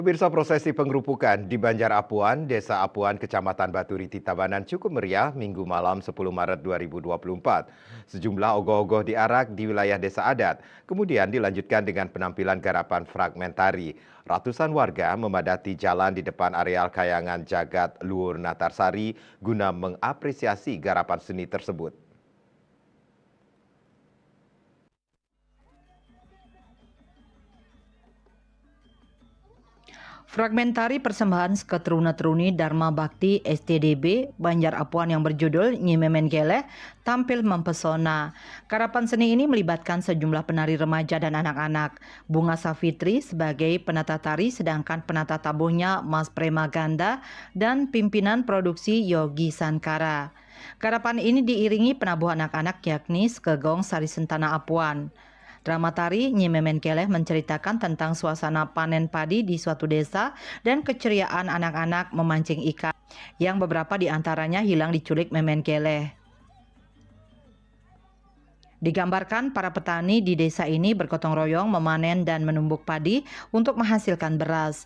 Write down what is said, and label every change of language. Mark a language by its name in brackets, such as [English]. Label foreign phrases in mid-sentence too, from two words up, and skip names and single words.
[Indonesian] Pemirsa, prosesi pengerupukan di Banjar Apuan, Desa Apuan, Kecamatan Baturiti, Tabanan cukup meriah Minggu malam 10 Maret 2024. Sejumlah ogoh-ogoh diarak di wilayah desa adat, kemudian dilanjutkan dengan penampilan garapan fragmentari. Ratusan warga memadati jalan di depan areal Kayangan Jagat Luhur Natarsari guna mengapresiasi garapan seni tersebut. Fragmentari persembahan Seketeruna-Teruni Dharma Bakti STDB Banjar Apuan yang berjudul Nyi Memen Geleh tampil mempesona. Karapan seni ini melibatkan sejumlah penari remaja dan anak-anak. Bunga Safitri sebagai penata tari sedangkan penata tabuhnya Mas Premaganda dan pimpinan produksi Yogi Sankara. Karapan ini diiringi penabuh anak-anak yakni Skegong Sari Sentana Apuan. Drama tari Nyi Memen Keleh menceritakan tentang suasana panen padi di suatu desa dan keceriaan anak-anak memancing ikan yang beberapa di antaranya hilang diculik Memen Keleh. Digambarkan para petani di desa ini bergotong royong memanen dan menumbuk padi untuk menghasilkan beras.